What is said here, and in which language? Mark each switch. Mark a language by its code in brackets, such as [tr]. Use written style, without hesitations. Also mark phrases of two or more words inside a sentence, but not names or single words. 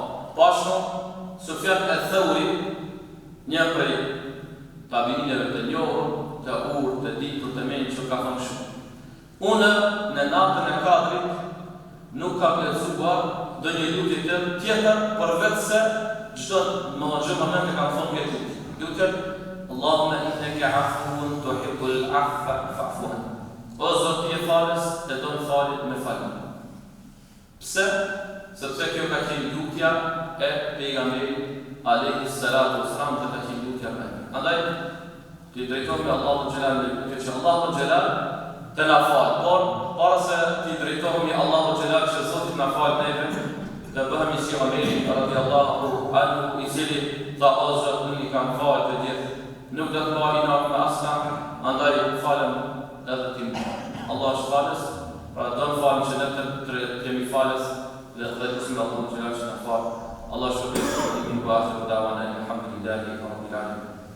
[sq] Pashno Sufjan al-Thawri, një prej tabiinëve të njohur, të urtë, të ditur, të menjë që ka thënë shumë: "Unë në natën e kadrit nuk kam lexuar ndonjë lutje tjetër përveç se çdo moment e kam thonë këtë lutje. [ar] اللهم إنك عفو تحب العفو فاعف عني. [sq] O Zot, ti je falës dhe do të falit me falë. Pse? Sepse kjo ka qenë lutja e pejgamberit [ar] عليه الصلاة والسلام, [sq] ka qenë lutja e tij. Andaj ti drejtohemi Allahu xhelal me lutje që Allahu xhelal të na falë. Por para se ti drejtohemi Allahu xhelal që Zoti na falë neve, dhe bëhemi si Omeri [ar] رضي الله عنه, [sq] i cili tha o Zot, nuk i kam falë të gjithë, nuk do të bëj inat me asnjë, andaj falem edhe ti. Allah është falës, pra do të falem që ne të jemi falës dhe të lutim Allahun që na falë. Allah shpëton në bashkë dawana [ar] الحمد لله رب العالمين.